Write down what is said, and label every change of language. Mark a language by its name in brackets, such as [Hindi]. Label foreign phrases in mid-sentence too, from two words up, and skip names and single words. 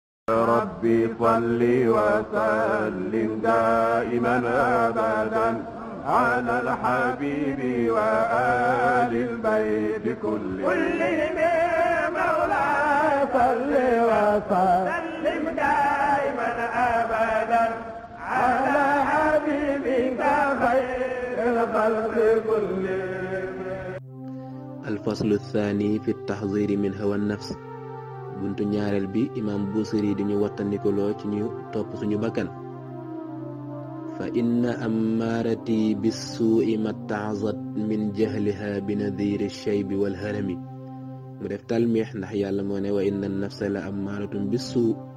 [Arabic] ربي صل وسلم دائما أبدا على الحبيب وآل البيت كلهم مولاي صل وسلم دائما أبدا على حبيبك خير الخلق كلهم. الفصل الثاني في التحذير من هوى النفس. [Wolof] buntu ñaareel bi imam Busiri di ñu wattandikuloo ci ñu topp suñu bakkan. [Arabic] فإن أمارتي بالسوء ما اتعظت من جهلها بنذير الشيب والهرم. [Wolof] mu def talmiix ndax yàlla moo ne [Arabic] وإن النفس لأمارة بالسوء.